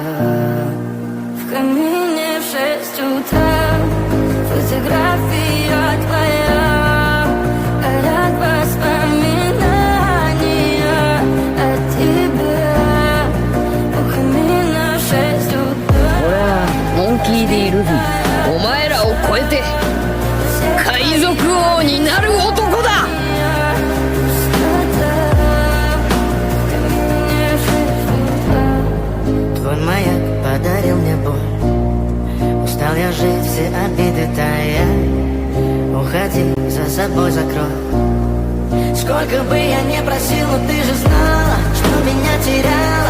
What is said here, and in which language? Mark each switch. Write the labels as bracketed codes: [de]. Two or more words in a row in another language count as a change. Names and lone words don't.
[ru] В камине в 6 утра фотография твоя, горят воспоминания о тебе. У камина в 6 утра. [ja] 俺はモンキー・ディ・ルフィ、お前らを超えて海賊王になる男だ。 [ru] Твой маяк подарил мне боль. Устал я жить, все обиды тая. Уходи, за собой закрой. Сколько бы я не просил, но ты же знала, что меня теряла.